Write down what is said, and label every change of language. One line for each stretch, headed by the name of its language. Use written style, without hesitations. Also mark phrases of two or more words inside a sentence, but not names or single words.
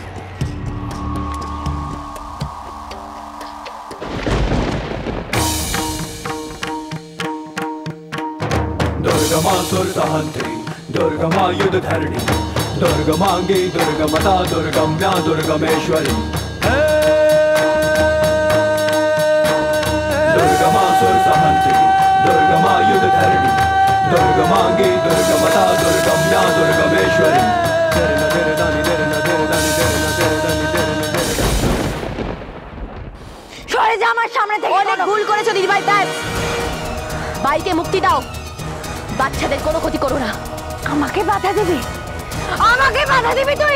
Sanskrit: दुर्गा मां सुरसहंत्री, दुर्गा मां युद्ध धरणी, दुर्गा मांगी दुर्गमता, दुर्गम्या दुर्गमेश्वरी। दुर्गा मां सुरसहंत्री, दुर्गा मां युद्ध धरणी, दुर्गा मांगी दुर्गमता, दुर्गम्या दुर्गमेश्वरी।
Bangla: সরে যা আমার সামনে থেকে। অনেক ভুল করেছো দিদিভাই, ব্যাস। ভাইকে মুক্তি দাও, বাচ্চাদের কোনো ক্ষতি করো না। আমাকে বাধা দিবি? আমাকে বাধা দিবি তুই?